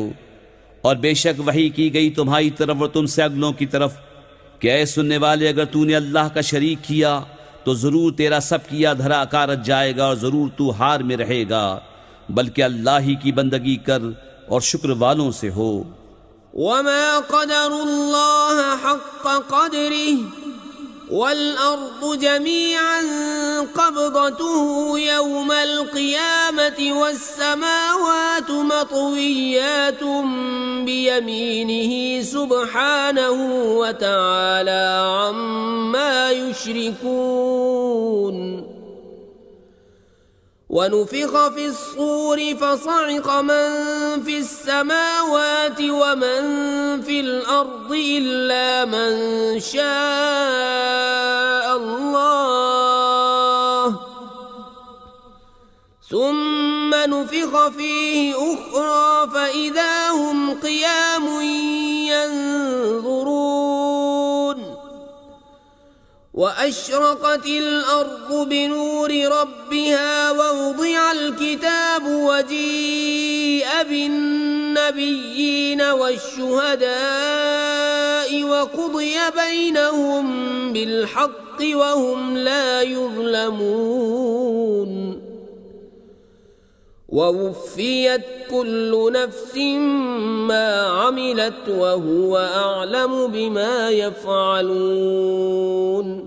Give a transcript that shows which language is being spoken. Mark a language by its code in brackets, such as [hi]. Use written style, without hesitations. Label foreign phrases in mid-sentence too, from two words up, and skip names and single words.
[hi] और बेशक वही की गई तुम्हारी तरफ और तुमसे अगलों की तरफ कि ऐ सुनने वाले, अगर तूने अल्लाह का शरीक किया तो ज़रूर तेरा सब किया धरा कारत जाएगा और ज़रूर तू हार में रहेगा। बल्कि अल्लाह ही की बंदगी कर और शुक्र वालों से हो। [ar] وما قدروا الله حق قدره والأرض جميعا قبضته يوم القيامة والسماوات مطويات بيمينه سبحانه وتعالى عما يشركون. ونفخ في الصور فصعق من في السماوات ومن في الأرض إلا من شاء الله ثم نفخ فيه أخرى فإذا هم قيام ينظرون. وأشرقت الأرض بنور ربها ووضع الكتاب وجيء بالنبيين والشهداء وقضي بينهم بالحق وهم لا يظلمون. ووفيت كل نفس ما عملت وهو أعلم بما يفعلون.